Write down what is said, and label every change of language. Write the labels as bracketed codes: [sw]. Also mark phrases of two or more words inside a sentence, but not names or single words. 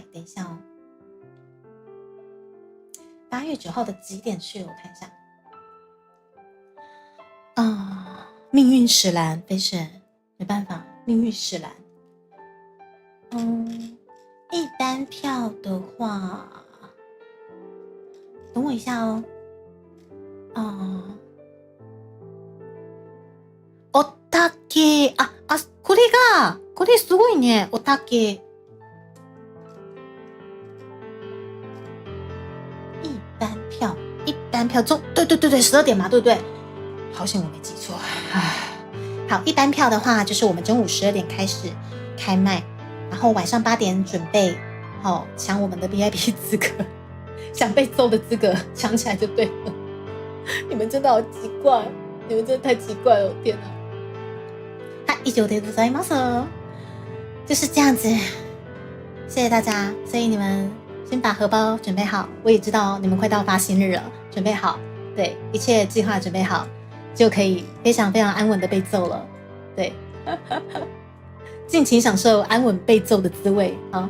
[zh] 等一下哦，8月9号的几点去？我看一下。命运使然，非是没办法，命运使然。一般票的话，等我一下哦。 [ja] おたけこれすごいね。 [zh] おたけ一般票中，对，12点嘛，对不对？好险我没记错。好，一般票的话，就是我们中午12点开始开卖。然后晚上8点准备抢我们的 VIP 资格，想被揍的资格抢起来就对了。你们真的好奇怪，你们真的太奇怪了，天哪！ [ja] 以上でございます。 [zh] 就是这样子，谢谢大家。所以你们先把荷包准备好，我也知道你们快到发薪日了，准备好，对，一切计划准备好，就可以非常非常安稳的被揍了，对。尽情享受安稳被揍的滋味啊！